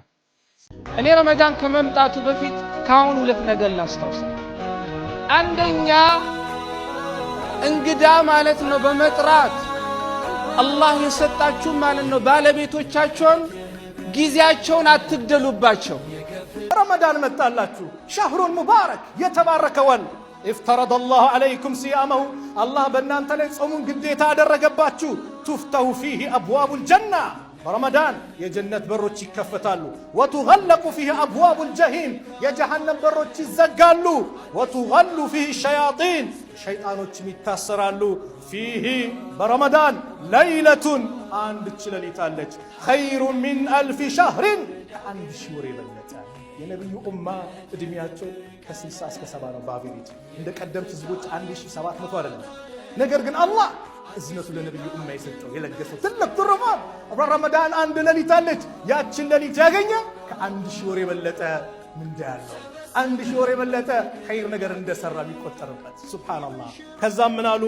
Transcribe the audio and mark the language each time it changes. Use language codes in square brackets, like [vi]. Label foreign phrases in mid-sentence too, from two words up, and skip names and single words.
[am] እኔ ረመዳን ከመምጣቱ በፊት ካሁን 2 ነገር ላስታውስ። አንደኛ እንግዳ ማለት ነው በመጥራት አላህ የሰጣችሁ ማለት ነው ባለቤቶቻቸውን ጊዜያቸውን አትግደሉባቸው። ረመዳን መጣላችሁ፣ [ar] شهر مبارك [am] የተባረከ ወር [ar] افترض الله عليكم صيامه [am] الله በእናንተ ላይ ጾሙን ግዴታ አደረገባችሁ። [ar] تفتح فيه ابواب الجنه [am] ረመዳን የጀነት በሮች ይከፈታሉ። [ar] وتغلق فيه ابواب الجحيم [am] የጀሃነም በሮች ይዘጋሉ። [ar] وتغل فيه الشياطين [am] ሸይጣኖችም ይታሰራሉ። [ar] فيه برمضان ليلة [am] አንድች ሌሊት አለች [ar] خير من 1000 شهر [am] ከአንድ ሺህ ወር የበለጠ። የነብዩ ኡማ እድሜያቸው ከ60 እስከ 70 ነው። በአቬሬጅ እንደ ቀደምት ህዝቦች 1700 አይደለም። ነገር ግን አላህ እዝነቱ ለነብዩ ኡማ የሰጠው የለገሰው ትልቅ ትሩፋት ረመዳን አንድ ሌሊት አለች። ያችን ሌሊት ያገኘ ከአንድ ሺህ ወር የበለጠ ምንዳ ያለው፣ 1000 ወር የበለጠ ኸይር ነገር እንደሰራ የሚቆጠርበት። ሱብሃንአላህ። ከዛም ምን አሉ?